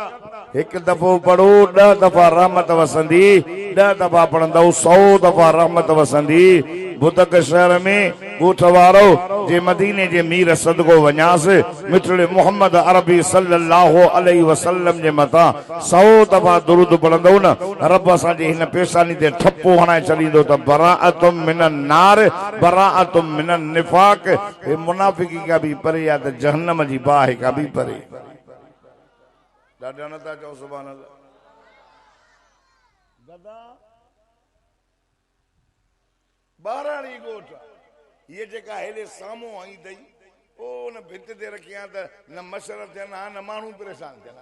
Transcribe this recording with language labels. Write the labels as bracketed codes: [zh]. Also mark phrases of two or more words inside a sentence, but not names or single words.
[sd] हिकु दफ़ो पढ़ो 10 दफ़ा रहमत वसंदी, 10 दफ़ा पढ़ंदव 100 दफ़ा रहमत वसंदी। बुतक शहर में ॻोठ वारो जे मदीने जे मीर सदको वञासि, मिठड़े मोहम्मद अरबी [ar] صلى الله عليه وسلم [sd] जे मथां 100 दफ़ा दुरूद पढ़ंदव न, रब असांजे हिन पेशानी ते ठप्पो हणाए छॾींदो त [ar] براءة من النار براءة من النفاق. [sd] हे मुनाफिकी का भी परे या त जहन्नम जी बाहि का भी परे। ॾाढा नथा चओ [ar] سبحان الله. [sd] दादा ॿाराणी ॻोठ इहे जेका हेॾे साम्हूं आई अथई, पोइ न भित ते रखी आहे त न मच्छर थियनि हा न माण्हू परेशान थियनि।